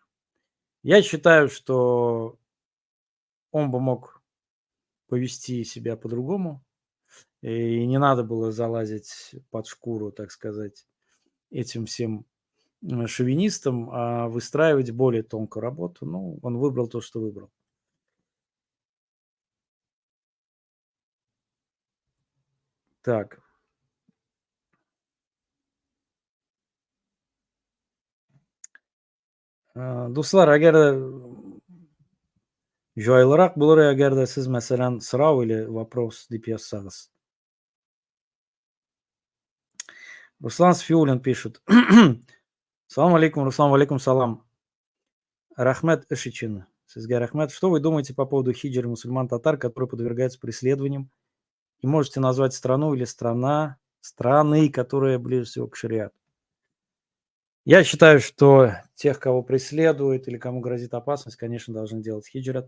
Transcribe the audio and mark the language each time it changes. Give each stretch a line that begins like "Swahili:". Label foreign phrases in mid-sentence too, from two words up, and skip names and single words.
Russian: Я считаю, что он бы мог повести себя по-другому, и не надо было залазить под шкуру, так сказать, этим всем шовинистам, а выстраивать более тонкую работу. Ну, он выбрал то, что выбрал. Так.
Tatar: Дуслар, әгәр җайлырак булыр әгәр дә сез мәсәлән сорау
Russian: или вопрос
Tatar: дип язсагыз.
Russian: Руслан Сфиулин пишет.
Arabic: سلام عليكم, Руслан, عليكم سلام.
Tatar: Рахмет эш өчен. Сезгә рахмет.
Russian: Что вы думаете по поводу хиджры мусульман-татар, которые подвергаются преследованиям? И можете назвать страну или страны, которые ближе всего к шариату? Я считаю, что тех, кого преследуют или кому грозит опасность, конечно, должны делать хиджрат.